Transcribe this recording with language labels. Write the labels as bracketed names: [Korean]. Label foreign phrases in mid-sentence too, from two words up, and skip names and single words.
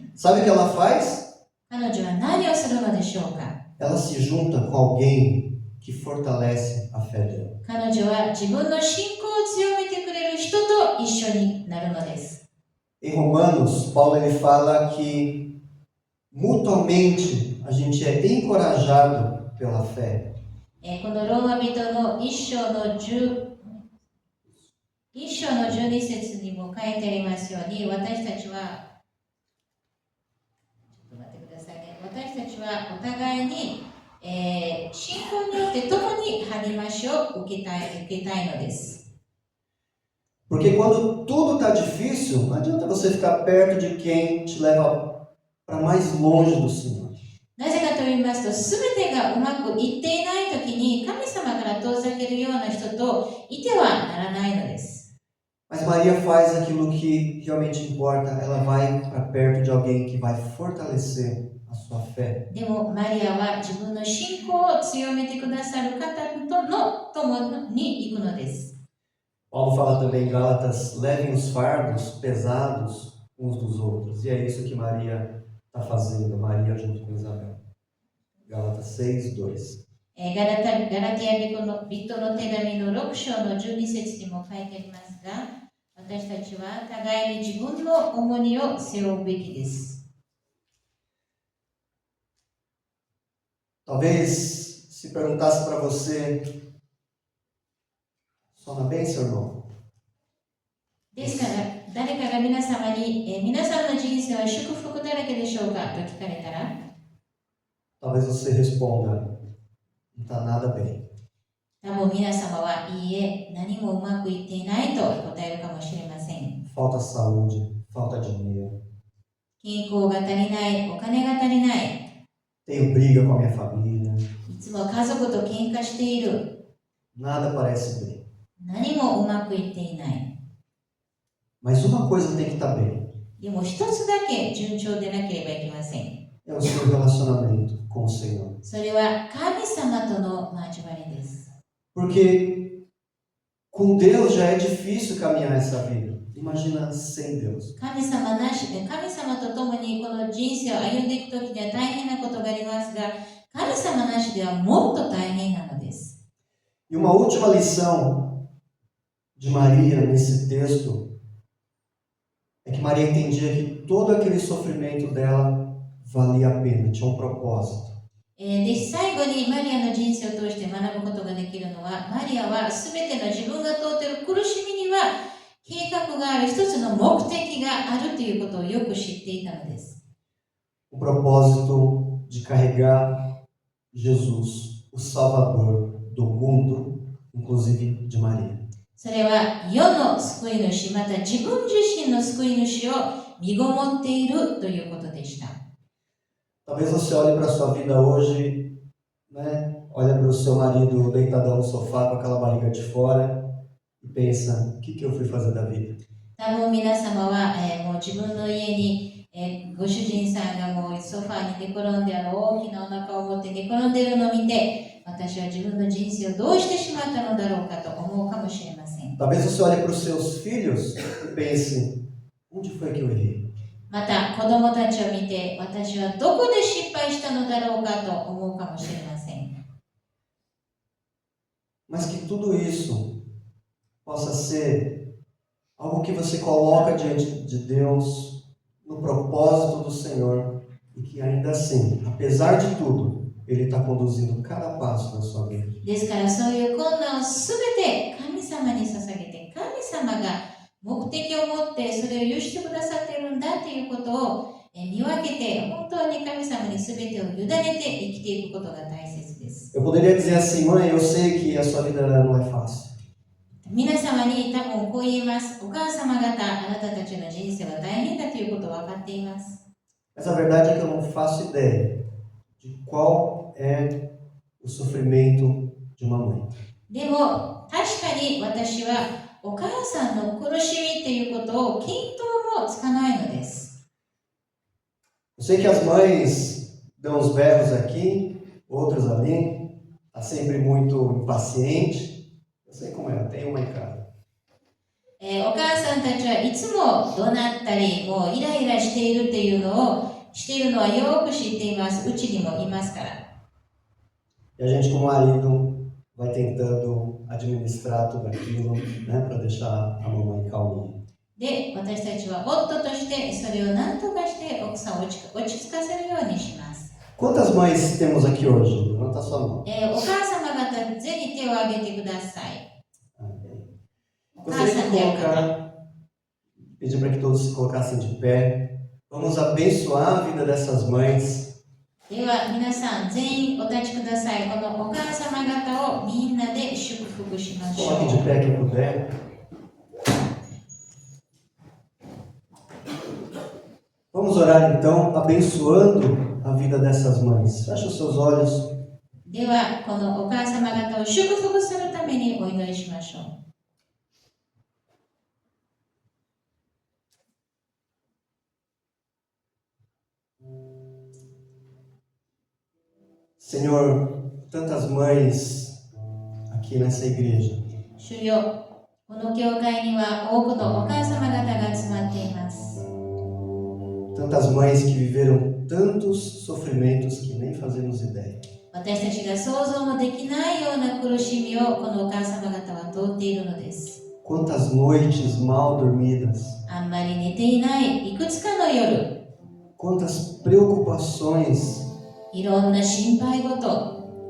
[Portuguese] Sabe o que ela faz? [Japanese] 彼女は何をするのでしょうか。 [Portuguese] Ela se junta com alguém que fortalece a fé dela. [Japanese] 彼女は自分の信仰を強めてくれる人と一緒になるのです。 [Portuguese] Em Romanos, Paulo ele fala que mutuamente a gente é encorajado pela fé. [Japanese] このローマ人の1章の12節にも書いてありますように、私たちは私たちはお互いに、信仰によって共に励ましを受けたいのです。 [Portuguese] Porque quando tudo está difícil, não adianta você ficar perto de quem te leva para mais longe do Senhor. [Japanese] なぜかと言いますと、すべてがうまくいっていないときに神様から遠ざけるような人といてはならないのです。 [Portuguese] Mas Maria faz aquilo que realmente importa. Ela vai para perto de alguém que vai fortalecer a sua fé. [Japanese] でもマリアは自分の信仰を強めてくださる方との共に行くのです。 [Portuguese] Paulo fala também em Gálatas: levem os fardos pesados uns dos outros. E é isso que Maria está fazendo, Maria junto com Isabel. Gálatas 6:2. [Japanese] ガラティア人の手紙の6章の12節にも書いてありますが、私たちは互いに自分の重荷を背負うべきです。 [Portuguese] Talvez se perguntasse para você: só na bênção, irmão? [Japanese] ですから、誰かが皆様に、皆さんの人生は祝福だらけでしょうかと聞かれたら、 [Portuguese] Talvez você responda: não está nada bem. [Japanese] 多分皆様はいいえ、何もうまくいっていないと答えるかもしれません。 [Portuguese] Falta saúde, falta dinheiro. [Japanese] 健康が足りない、お金が足りない、 [Portuguese] Tenho briga com a minha família. [Japanese] いつも家族と喧嘩している、 [Portuguese] Nada parece bem. [Japanese] 何もうまくいっていない。 [Portuguese] Mas uma coisa tem que estar bem: [Japanese] でも一つだけ順調でなければいけません。 [Portuguese] é o seu relacionamento com o Senhor. [Japanese] それは神様との交わりです。 [Portuguese] Porque com Deus já é difícil caminhar essa vida. Imagina sem Deus. [Japanese] 神様と共にこの人生を歩んでいくときには大変なことがありますが、神様なしではもっと大変なのです。 [Portuguese] E uma última lição de Maria nesse texto é que Maria entendia que todo aquele sofrimento dela valia a pena, tinha um propósito. [Japanese] で最後にマリアの人生を通して学ぶことができるのは、マリアは全ての自分が通っている苦しみには計画がある、一つの目的があるということをよく知っていたのです。 [Portuguese] O propósito de carregar Jesus, o Salvador do mundo, inclusive de Maria. [Japanese] それは世の救い主、また自分自身の救い主を身ごもっているということでした。 [Portuguese] Talvez você olhe para a sua vida hoje, né? Olha para o seu marido deitadão no sofá com aquela barriga de fora e pensa: o que eu fui fazer da vida? [Japanese] 多分皆様は、もう自分の家に、ご主人さんがもうソファーに寝転んで大きなお腹を持って寝転んでいるのを見て、私は自分の人生をどうしてしまったのだろうかと思うかもしれません。 [Portuguese] Talvez você olhe para os seus filhos e pense: onde foi que eu errei? [Japanese] また子供たちを見て、私はどこで失敗したのだろうかと思うかもしれません。 [Portuguese] Mas que tudo isso possa ser algo que você coloca diante de Deus, no propósito do Senhor, e que ainda assim, apesar de tudo, Ele está conduzindo cada passo da sua vida. [Japanese] ですからそういう困難をすべて神様に捧げて、神様が目的を持ってそれを許してくださっているんだということを見分けて、本当に神様に全てを委ねて生きていくことが大切です。 [Portuguese] Eu poderia dizer assim: mãe, eu sei que a sua vida não é fácil. [Japanese] 皆様に多分こう言います。お母様方、あなたたちの人生は大変だということを分かっています。 [Portuguese] Mas a verdade é que eu não faço ideia de qual é o sofrimento de uma mãe. [Japanese] でも確かに私はお母さんの苦しみということを見当もつかないのです。 [Portuguese] Eu sei que as mães dão uns berros aqui, outros ali, Está sempre muito impaciente. Eu sei como é, eu tenho uma em casa. [Japanese] お母さんたちはいつも怒鳴ったり、もうイライラしているっていうのをしているのはよく知っています。うちにもいますから。 [Portuguese] E a gente, como marido, vai tentando administrar tudo aquilo, né, para deixar a mamãe calminha. [Japanese] で、私たちは夫としてそれを何とかして奥さんを落ち着かせるようにします。 [Portuguese] Quantas mães temos aqui hoje? Levanta a sua mão. [Japanese] お母様方、ぜひ手を挙げてください。 [Portuguese] Gostaria de colocar, pedir para que todos se colocassem de pé. Vamos abençoar a vida dessas mães. [Japanese] では皆さん全員お立ちください。このお母様方をみんなで祝福しましょ [Portuguese] Coloque de [Japanese] う。 [Portuguese] pé quem puder. Vamos orar então, abençoando a vida dessas mães. Feche os seus olhos. [Japanese] ではこのお母様方を祝福するためにお祈りしましょう。 [Portuguese] Senhor, tantas mães aqui nessa igreja. [Japanese] 主よ、この教会には多くのお母様方が集まっています。 [Portuguese] Tantas mães que viveram tantos sofrimentos que nem fazemos ideia. [Japanese] 私たちが想像もできないような苦しみをこのお母様方は通っているのです。 [Portuguese] Quantas noites mal dormidas. [Japanese] あんまり寝ていないいくつかの夜、 [Portuguese] Quantas preocupações. [Japanese] いろんな心配事、